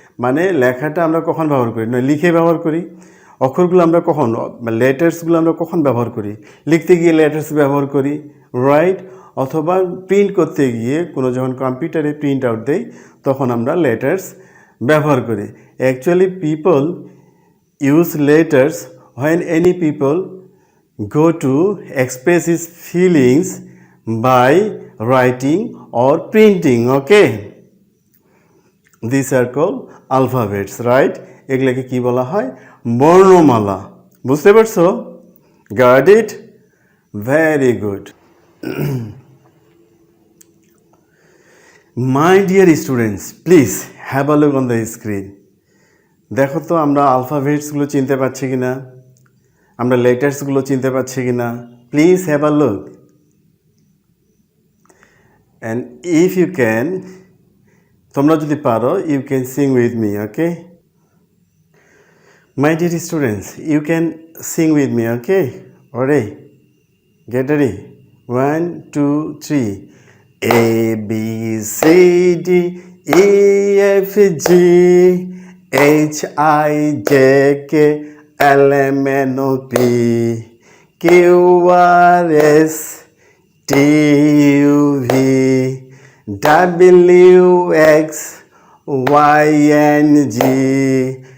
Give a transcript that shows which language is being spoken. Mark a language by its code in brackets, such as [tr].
[bn] মানে লেখাটা আমরা কখন ব্যবহার করি? না, লিখে ব্যবহার করি। অক্ষরগুলো আমরা কখন, লেটার্সগুলো আমরা কখন ব্যবহার করি? লিখতে গিয়ে লেটার্স ব্যবহার করি, রাইট? অথবা প্রিন্ট করতে গিয়ে কোনো যখন কম্পিউটারে প্রিন্ট আউট দেয় তখন আমরা লেটার্স ব্যবহার করি। [en] Actually people use letters when any people go to express his feelings by writing or printing, okay? These are called alphabets, right? [bn] এগুলোকে কি বলা হয়? বর্ণমালা। বুঝতে পারছো? [en] Got it? Very good. My dear students, please have a look on the screen. [bn] দেখো তো আমরা আলফাবেটসগুলো চিনতে পারছি কিনা, আমরা লেটার্সগুলো চিনতে পারছি কিনা। [en] please have a look, and if you can, [bn] তোমরা যদি পারো, [en] You can sing with me, okay? My dear students, you can sing with me, okay? Ready? Get ready. 1 2 3 A B C D E F G H I J K L M N O P Q R S T U V W X Y and G.